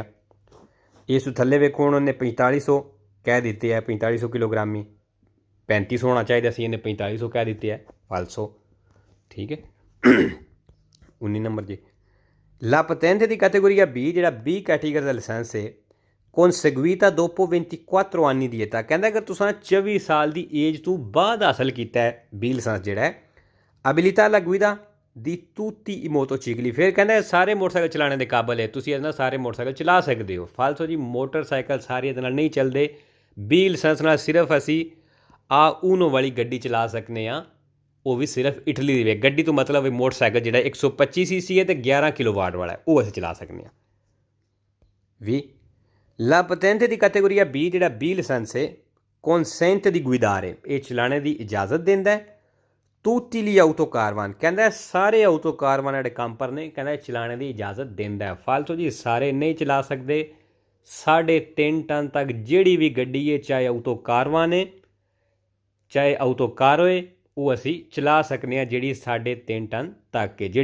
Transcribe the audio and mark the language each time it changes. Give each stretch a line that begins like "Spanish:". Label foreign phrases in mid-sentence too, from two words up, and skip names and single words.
Punjabi: ਇਸ ਤੋਂ ਥੱਲੇ ਵੇਖੋ ਹੁਣ ਉਹਨੇ 4500 ਕਹਿ ਦਿੱਤੇ ਹੈ, 4500 ਕਿਲੋਗ੍ਰਾਮੀ, 3500 ਹੋਣਾ ਚਾਹੀਦਾ ਸੀ, ਇਹਨੇ 4500 ਕਹਿ ਦਿੱਤੇ ਹੈ, ਫਾਲਸੋ, ਠੀਕ ਹੈ। 19 ਨੰਬਰ ਜੀ
Italian: la patente
Punjabi: ਦੀ ਕੈਟੇਗਰੀ B, ਜਿਹੜਾ B ਕੈਟੇਗਰੀ ਦਾ ਲਾਇਸੈਂਸ ਹੈ
Italian: conseguita dopo 24 anni di età,
Punjabi: ਕਹਿੰਦਾ ਅਗਰ ਤੁਸੀਂ 24 ਸਾਲ ਦੀ ਏਜ ਤੋਂ ਬਾਅਦ ਹਾਸਲ ਕੀਤਾ ਹੈ B ਲਾਇਸੈਂਸ ਜਿਹੜਾ ਹੈ
Italian: abilità alla guida di tutti i motocicli,
Punjabi: ਫਿਰ ਕਹਿੰਦਾ ਸਾਰੇ ਮੋਟਰਸਾਈਕਲ ਚਲਾਉਣ ਦੇ ਕਾਬਲ ਹੈ, ਤੁਸੀਂ ਇਹਦੇ ਨਾਲ ਸਾਰੇ ਮੋਟਰਸਾਈਕਲ ਚਲਾ ਸਕਦੇ ਹੋ, ਫਾਲਸੋ ਜੀ ਮੋਟਰਸਾਈਕਲ ਸਾਰੇ ਇਹਦੇ ਨਾਲ ਨਹੀਂ ਚੱਲਦੇ। B ਲਾਇਸੈਂਸ ਨਾਲ ਸਿਰਫ ਅਸੀਂ ਊਨੋ ਵਾਲੀ ਗੱਡੀ ਚਲਾ ਸਕਦੇ ਹਾਂ, ਉਹ ਵੀ ਸਿਰਫ ਇਟਲੀ ਦੀ ਵੇ ਗੱਡੀ ਤੋਂ, ਮਤਲਬ ਮੋਟਰਸਾਈਕਲ ਜਿਹੜਾ 125 cc ਹੈ ਤੇ 11 ਕਿਲੋਵਾਟ ਵਾਲਾ ਹੈ, ਉਹ ਅਸੀਂ ਚਲਾ ਸਕਦੇ ਹਾਂ। ਵੀ
Italian: la patente
Punjabi: ਦੀ ਕੈਟੇਗਰੀ B, ਜਿਹੜਾ B ਲਾਇਸੈਂਸ ਹੈ
Italian: consente di guidare,
Punjabi: ਇਹ ਚਲਾਣੇ ਦੀ ਇਜਾਜ਼ਤ ਦਿੰਦਾ ਹੈ
Italian: tutti gli autocarvan,
Punjabi: ਕਹਿੰਦਾ ਸਾਰੇ ਆਊਟੋ ਕਾਰਵਾਨ ਜਿਹੜੇ ਕੰਪਰ ਨੇ ਕਹਿੰਦਾ ਚਲਾਣੇ ਦੀ ਇਜਾਜ਼ਤ ਦਿੰਦਾ ਹੈ, ਫਾਲਤੂ ਜੀ ਸਾਰੇ ਨਹੀਂ ਚਲਾ ਸਕਦੇ। 3.5 ਟਨ ਤੱਕ ਜਿਹੜੀ ਵੀ ਗੱਡੀ ਹੈ, ਚਾਹੇ ਆਊਟੋ ਕਾਰਵਾਨ ਹੈ ਚਾਹੇ ਆਊਟੋ ਕਾਰ ਹੋਏ, ਉਹ ਅਸੀਂ ਚਲਾ ਸਕਦੇ ਹਾਂ ਜਿਹੜੀ 3.5 ਟਨ ਤੱਕ ਹੈ।